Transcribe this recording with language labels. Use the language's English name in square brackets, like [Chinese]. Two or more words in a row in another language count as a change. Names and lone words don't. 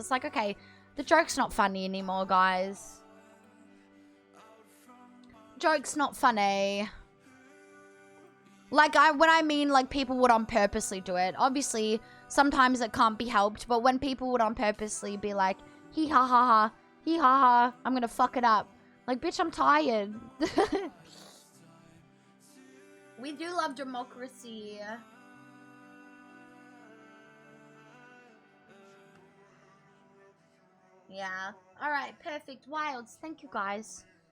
[English] It's like, okay, the joke's not funny anymore, guys. Joke's not funny. Like, when I mean, like, people would on purposely do it. Obviously, sometimes it can't be helped. But when people would on purposely be like, hee ha ha ha, hee ha ha, I'm gonna fuck it up. Like, bitch, I'm tired. We do love democracy. Yeah. Alright, perfect. Wilds. Thank you, guys.